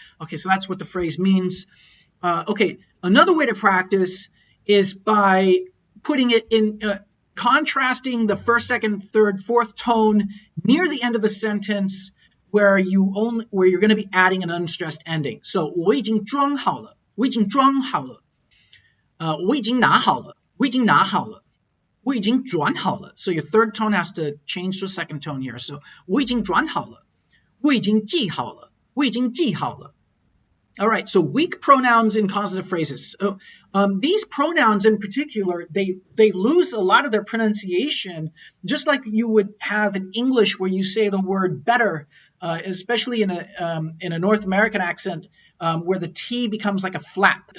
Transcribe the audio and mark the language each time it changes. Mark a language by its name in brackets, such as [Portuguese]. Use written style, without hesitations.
[English] Okay, so that's what the phrase means. Okay, another way to practice is by putting it in, contrasting the first, second, third, fourth tone near the end of the sentence where you're going to be adding an unstressed ending. [Chinese] So 我已经装好了，我已经装好了，我已经拿好了，我已经拿好了。我已经转好了. [English] So your third tone has to change to a second tone here. [Chinese] So 我已经转好了，我已经记好了，我已经记好了. [English] All right, so weak pronouns in causative phrases. So, these pronouns in particular, they lose a lot of their pronunciation, just like you would have in English where you say the word better, especially in a North American accent, where the T becomes like a flap.